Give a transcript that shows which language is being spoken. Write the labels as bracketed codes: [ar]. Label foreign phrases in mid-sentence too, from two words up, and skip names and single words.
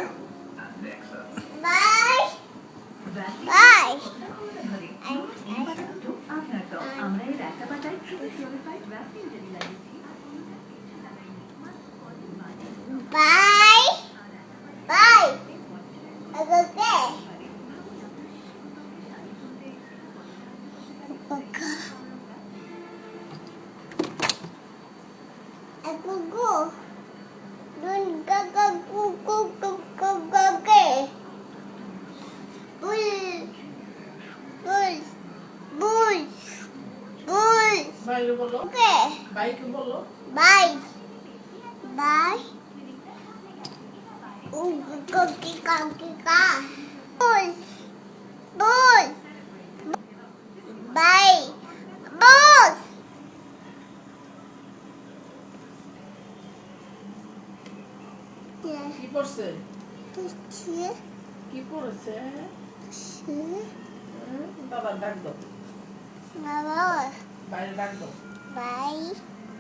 [en] bye bye bye bye okay Aku go. Dun gaga gu gu gu gu gu ge. Bull. Bull. Bull. Bull. [bn] ভাই বলো [en] Okay. [bn] ভাইকে বলো [en] Bye. Bye. Cookie cookie ka. Bull. Bull. Bye. Bull. Yeah. [bn] কি করছে [en] Picture. [bn] কি করেছে [en] Picture. [bn] বাবা ডাক দাও [en] Mama. [bn] বাইরে ডাক দাও [en] Bye.